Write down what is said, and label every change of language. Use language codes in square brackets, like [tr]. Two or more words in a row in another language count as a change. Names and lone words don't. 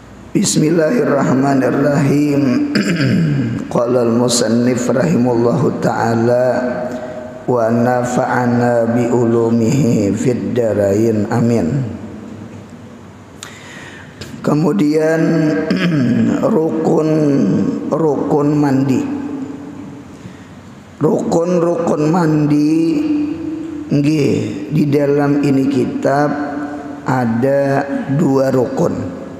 [ar] بسم الله الرحمن الرحيم. قال المصنف رحمه الله تعالى ونفعنا بعلومه في الدارين آمين. [id] Kemudian rukun mandi. Rukun mandi nggih, di dalam ini kitab ada 2 rukun.